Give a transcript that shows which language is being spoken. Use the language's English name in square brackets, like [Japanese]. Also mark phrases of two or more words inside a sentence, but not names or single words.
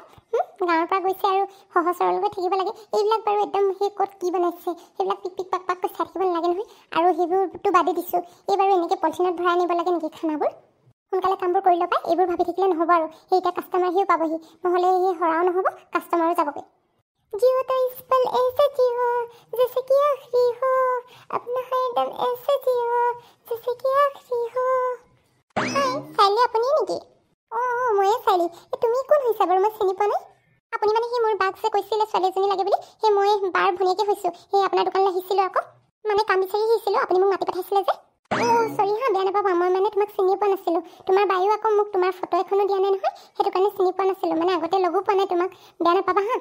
[Assamese] গাঁৱৰ পৰা গৈছে আৰু সহজ সৰলকৈ থাকিব লাগে, এইবিলাক বাৰু একদম সেই ক'ত কি বনাইছে সেইবিলাক পিক পিক পাক পাক কৈ চাই থাকিব নালাগে নহয়। আৰু সেইবোৰতো বাদে দিছোঁ, এই বাৰু এনেকৈ পলিথিনত ভৰাই আনিব লাগে নেকি খানাবোৰ। সোনকালে কামবোৰ কৰি ল'বা, এইবোৰ ভাবি থাকিলে নহ'ব আৰু, সেই এতিয়া কাষ্টমাৰ আহিও পাবহি, নহ'লে সেই হৰাও নহ'ব, কাষ্টমাৰো যাবগৈ। [Hindi] जियो तो इस पल ऐसे जियो जैसे कि आखिरी हो, अपना हरदम ऐसे जियो जैसे कि आखिरी हो। [Assamese] हाय চাইলি আপুনি নেকি? ময়ে চাইলি, তুমি কোন হৈছা বাৰু, মই চিনি পোৱা নাই। আপুনি মানে সেই মোৰ বাক যে কৈছিলে ছোৱালীজনী লাগে বুলি, সেই মই বাৰ ভনীয়েকে হৈছোঁ, সেই আপোনাৰ দোকানলৈ আহিছিলোঁ আকৌ, মানে কাম বিচাৰি আহিছিলোঁ, আপুনি মোক মাতি পঠাইছিলে যে। চৰি হা, বেয়া নাপাবা, মই মানে তোমাক চিনি পোৱা নাছিলোঁ, তোমাৰ বায়ো আকৌ মোক তোমাৰ ফটো এখনো দিয়া নাই নহয়, সেইটো কাৰণে চিনি পোৱা নাছিলোঁ, মানে আগতে লগো পোৱা নাই তোমাক, বেয়া নাপাবা হা।